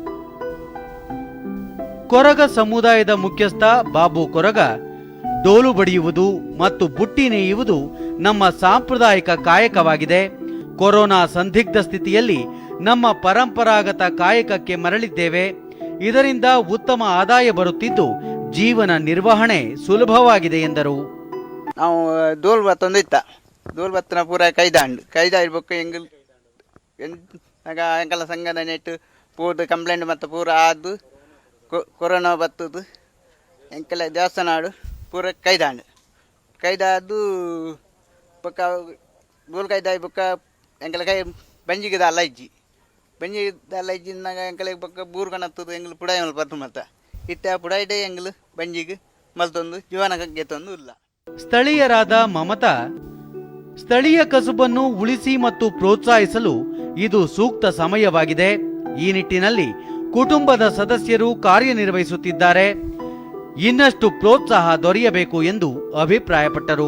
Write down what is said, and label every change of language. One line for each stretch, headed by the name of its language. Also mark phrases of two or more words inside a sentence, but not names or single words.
Kannada: ಕೊರಗ ಸಮುದಾಯದ ಮುಖ್ಯಸ್ಥ ಬಾಬು ಕೊರಗ, ಡೋಲು ಬಡಿಯುವುದು ಮತ್ತು ಬುಟ್ಟಿ ನೇಯುವುದು ನಮ್ಮ ಸಾಂಪ್ರದಾಯಿಕ ಕಾಯಕವಾಗಿದೆ. ಕೊರೋನಾ ಸಂದಿಗ್ಧ ಸ್ಥಿತಿಯಲ್ಲಿ ನಮ್ಮ ಪರಂಪರಾಗತ ಕಾಯಕಕ್ಕೆ ಮರಳಿದ್ದೇವೆ. ಇದರಿಂದ ಉತ್ತಮ ಆದಾಯ ಬರುತ್ತಿದ್ದು ಜೀವನ ನಿರ್ವಹಣೆ ಸುಲಭವಾಗಿದೆ ಎಂದರು.
Tulu: ನಾವು ಡೋಲ್ ಬತ್ತೊಂದು ಇತ್ತ ಡೋಲ್ ಬತ್ತನ ಪೂರ ಕೈದ ಇರ್ಬೇಕು ಎಂಕಲ ಸಂಘದ ನೆಟ್ಟು ಪೂರ್ದು ಕಂಪ್ಲೇಂಟ್ ಮತ್ತು ಪೂರ ಆದು ಕೊರೋನಾ ಬತ್ತದು ಎಂಕಲ ದೇವಸ್ಥಾನ ಆಡು ಪೂರ ಕೈದಾದು ಬೊಕ್ಕ ಡೋಲ್ ಕೈದಾಯಿ ಬೊಕ್ಕ ಎಂಕಲ ಕೈ ಬಂಜಿಗಿದ ಅಲ್ಲ ಇಜ್ಜಿ ಎಂಕಲಿಗೆ ಬೊಕ್ಕ ಬೂರ್ಗಣತ್ತದು ಎಂಗ್ಲು ಪುಡಾಯಿ ಮಲ್ ಬರ್ತು ಮತ್ತ ಇತ್ತ ಪುಡಾಯಿಡೆ ಎಂಗ್ಲು ಬಂಜಿಗೆ ಮಲ್ತೊಂದು ಜೀವನ ಗೆತ್ತೊಂದು ಇಲ್ಲ.
Kannada: ಸ್ಥಳೀಯರಾದ ಮಮತಾ, ಸ್ಥಳೀಯ ಕಸುಬನ್ನು ಉಳಿಸಿ ಮತ್ತು ಪ್ರೋತ್ಸಾಹಿಸಲು ಇದು ಸೂಕ್ತ ಸಮಯವಾಗಿದೆ. ಈ ನಿಟ್ಟಿನಲ್ಲಿ ಕುಟುಂಬದ ಸದಸ್ಯರು ಕಾರ್ಯನಿರ್ವಹಿಸುತ್ತಿದ್ದಾರೆ. ಇನ್ನಷ್ಟು ಪ್ರೋತ್ಸಾಹ ದೊರೆಯಬೇಕು ಎಂದು ಅಭಿಪ್ರಾಯಪಟ್ಟರು.